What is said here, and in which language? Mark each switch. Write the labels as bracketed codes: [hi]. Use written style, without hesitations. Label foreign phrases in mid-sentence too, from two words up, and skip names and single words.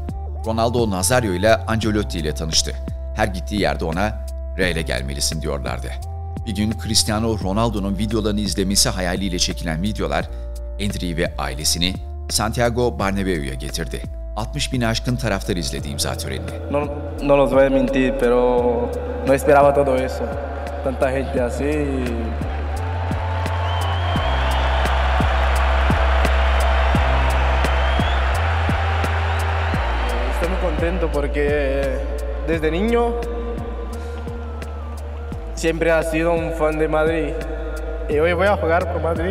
[tr] Ronaldo Nazario ile Ancelotti ile tanıştı. Her gittiği yerde ona Real'e gelmelisin diyorlardı. Bir gün Cristiano Ronaldo'nun videolarını izlemesi hayaliyle çekilen videolar Endrick'i ve ailesini Santiago Bernabéu'ya getirdi. 60 bin aşkın taraftar izledi imza törenini. [es] No los voy a mentir, pero no esperaba todo eso. Tanta gente así. Estoy muy contento porque desde niño siempre ha sido un fan de Madrid y hoy voy a jugar por Madrid.